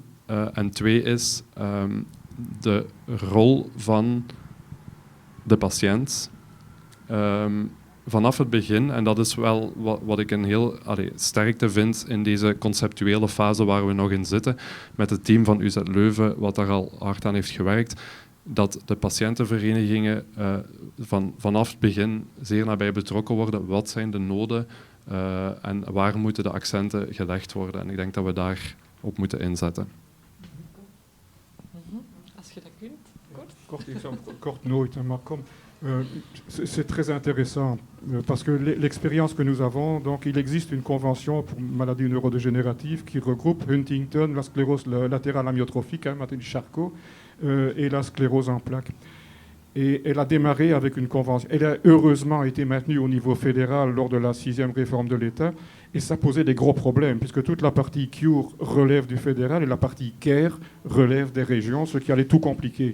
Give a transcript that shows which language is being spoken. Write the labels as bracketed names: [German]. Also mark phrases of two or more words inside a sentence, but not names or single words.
[Dutch] En 2 is de rol van de patiënt vanaf het begin, en dat is wel wat ik een heel sterkte vind in deze conceptuele fase waar we nog in zitten, met het team van UZ Leuven, wat daar al hard aan heeft gewerkt, dat de patiëntenverenigingen vanaf het begin zeer nabij betrokken worden. Wat zijn de noden en waar moeten de accenten gelegd worden? En ik denk dat we daar op moeten inzetten. Als je dat kunt, kort. Kort nooit, maar kom. [French] C'est très intéressant parce que l'expérience que nous avons, donc il existe une convention pour maladies neurodégénératives qui regroupe Huntington, la sclérose latérale amyotrophique, Charcot, et la sclérose en plaques. Et elle a démarré avec une convention. Elle a heureusement été maintenue au niveau fédéral lors de la 6e réforme de l'État, et ça posait des gros problèmes, puisque toute la partie CURE relève du fédéral et la partie CARE relève des régions, ce qui allait tout compliquer.